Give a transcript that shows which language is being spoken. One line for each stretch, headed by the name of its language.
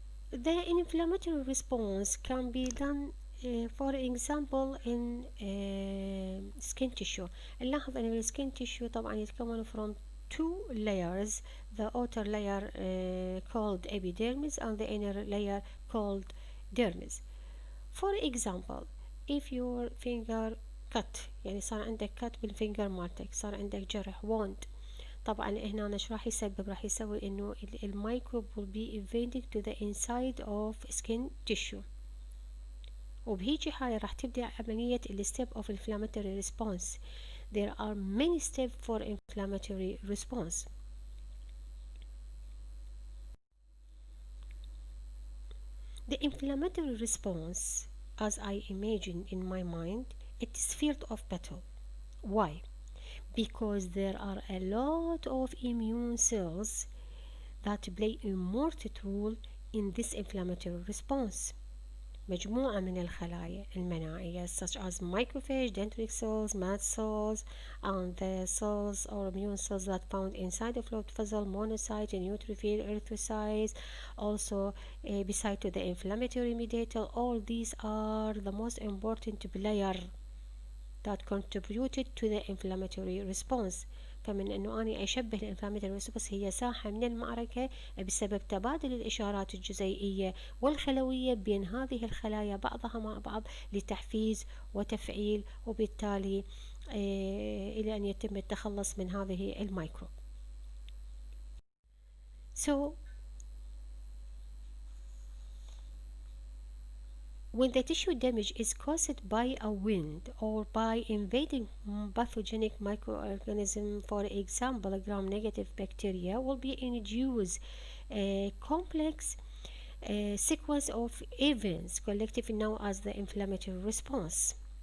English: The inflammatory response can be done for example in skin tissue.
Arabic: نلاحظ أن السكين
English: tissue
Arabic: طبعا يتكون
English: from two layers, the outer layer called epidermis and the inner layer called dermis. For example, if your finger cut،
Arabic: يعني صار عندك cut بالفينجر مالتك، صار عندك جرح wound، طبعا هنا ايش راح يسبب؟ راح يسوي انه الميكروب
English: will be invading to the inside of skin tissue،
Arabic: وبهيجي حالة راح تبدأ عملية
English: step of inflammatory response. There are many steps for inflammatory response. The inflammatory response, as I imagine in my mind, it is field of battle. Why? Because there are a lot of immune cells that play a important role in this inflammatory response.
Arabic: مجموعة من الخلايا المناعية
English: such as macrophage, dendritic cells, mast cells, and the cells or immune cells that found inside the blood vessel, monocytes, neutrophil, erythrocytes, also beside to the inflammatory mediator. All these are the most important player that contributed to the inflammatory response.
Arabic: فمن أنه أنا أشبه الانفلاماتوري ريسبونس هي ساحة من المعركة بسبب تبادل الإشارات الجزيئية والخلوية بين هذه الخلايا بعضها مع بعض لتحفيز وتفعيل، وبالتالي إلى أن يتم التخلص من هذه الميكروب.
English: So when the tissue damage is caused by a wound or by invading pathogenic microorganism, for example, gram-negative bacteria, will be induced a complex sequence of events collectively known as the inflammatory response.